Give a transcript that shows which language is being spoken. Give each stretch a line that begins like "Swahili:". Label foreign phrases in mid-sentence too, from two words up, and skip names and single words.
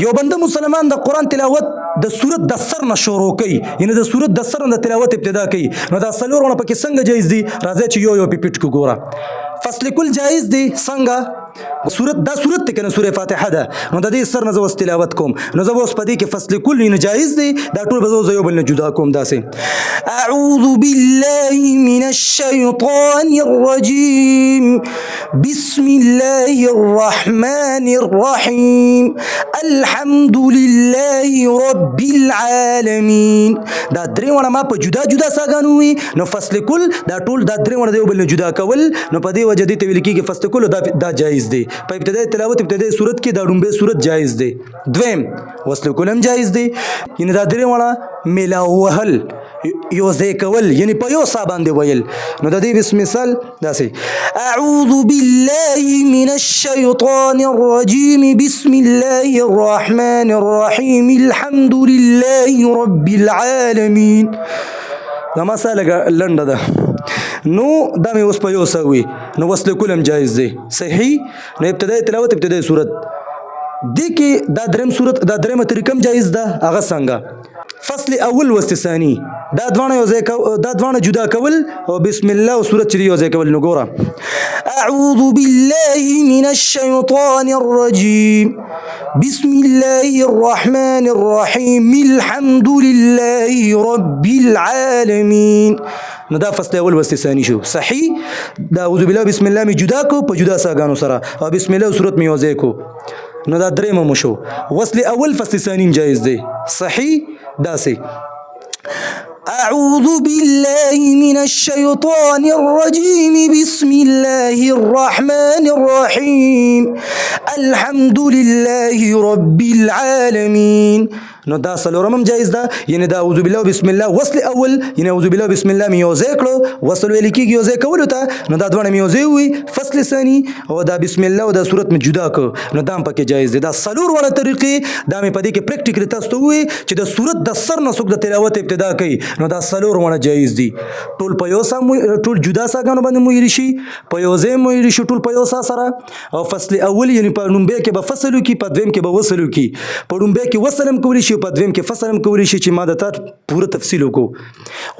Pashto: یو بنده مسلمان د قرآن تلاوت د صورت د سر نه شروع کوي یعنی د صورت د سر نه د تلاوت ابتدا کوي نو دا څلور وړه پکې څنګه جایز دي راځئ چې یو یو پې پټ کړو. ګوره فصل کل جایز دی څنګه صورت دا صورت ته کنه سوره فاتحه ده نو د دې سر نه زه تلاوت کوم نو زه اوس په دې کې فصل کل نه جایز دی دا ټول به زه یو بل نه جدا کوم داسې.
Arabic: اعوذ بالله من الشیطان الرجیم بسم الله الرحمن الرحیم الحمد لله رب العالمین.
Pashto: دا درې وړه ما په جدا جدا ساګانو وي نو فصل کل دا ټول دا درې وړه د یو بل نه جدا کول نو په دې وجه دې ته ویل کېږي فصل کل دا جایز دی. په ابتدایي تلاوت ابتدایي صورت کې دا ډومبه صورت جایز دی. دویم وصل کلم جایز دی یعنی دا درې وړه میلاو وهل یو ځای کول یعنی په یو سا باندې ویل نو د دې بسم مثال داسې
Arabic: اعوذ بالله من الشیطان الرجیم بسم الله الرحمن الرحیم الحمد لله رب العالمین.
Pashto: دا مساله لنډه ده نو دا مې اوس په یو څه وي نو وصل کلم جایز دی صحیح. نو ابتدایي تلاوت ابتدایي صورت دې کې دا دریم صورت دا دریمه طریقه هم جایز ده هغه څنګه فصل اول وصل ثاني دا دوانه یو ځای دا دوانه جدا کول او بسم الله او صورت چې یو ځای کول.
Arabic: نو ګوره اعوذ بالله من الشیطان الرجیم بسم الله الرحمن الرحیم الحمد لله رب العالمین.
Pashto: نو دا فصل اول وصل ثاني شو صحیح. دا
Arabic: اعوذ بالله بسم الله
Pashto: می جدا کو په جدا ساګانو سره او بسم الله صورت می وځي کو نو دا درېمه مو شو. وصل اول فصل ثاني جایز دی صحیح.
Arabic: داسې اعوذ بالله من الشیطان الرجیم بسم الله الرحمن الرحیم الحمد لله رب العالمین.
Pashto: نو دا څلورم جایز ده یعنی دا
Arabic: اعوذ بالله بسم الله
Pashto: وصل اول یعنی
Arabic: اعوذ بالله بسم الله
Pashto: مې یو ځای کړو وصل ویل کېږي یو ځای کولو ته نو دا دواړه مې یو ځای وي فصل ثاني او دا بسم الله او دا صورت مې جدا کړو نو دا هم پکې جایز دی. دا څلور وړه طریقې دا مې په دې کې پریکټیکلی تاسو ته ووایي چې د صورت د سر نه څوک د تلاوت ابتدا کوي نو دا څلور وړه جایز دي. ټول په یو سا ټول جدا ساګانو باندې مو ویلی شي په یو ځای مو ویلی شي ټول په یو سا سره او فصل اول یعنی په لومبۍ کې به فصل وکړي په دویم کې به وصل وکړي په لومبۍ کې وصل هم کولی شي په دویم کې فصل هم کولی شي چې ما د تا پوره تفصیل وکړو.